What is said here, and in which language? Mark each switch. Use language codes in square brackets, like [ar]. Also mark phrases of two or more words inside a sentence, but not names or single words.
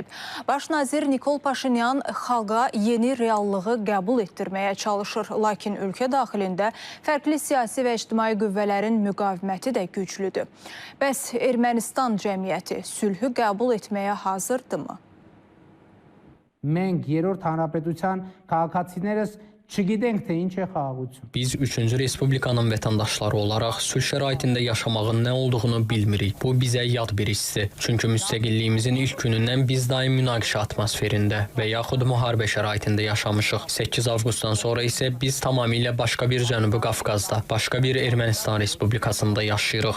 [az] Baş nazir Nikol Paşinyan xalqa yeni reallığı qəbul etdirməyə çalışır. Lakin ölkə daxilində fərqli siyasi və ictimai qüvvələrin müqaviməti də güclüdür. Bəs Ermənistan cəmiyyəti sülhü qəbul etməyə hazırdırmı? [hy] Մենք երրորդ հանրապետության քաղաքացիներս չգիտենք թե ինչ է խաղաղություն։ [az] Biz 3-cü Respublikanın vətəndaşları olaraq sülh şəraitində yaşamağın nə olduğunu bilmirik. Bu bizə yad bir hissdir. Çünki müstəqilliyimizin ilk günündən biz daim münaqişə atmosferində və yaxud müharibə şəraitində yaşamışıq. 8 avqustdan sonra isə biz tamamilə başqa bir Cənubi Qafqazda, başqa bir Ermənistan Respublikasında yaşayırıq.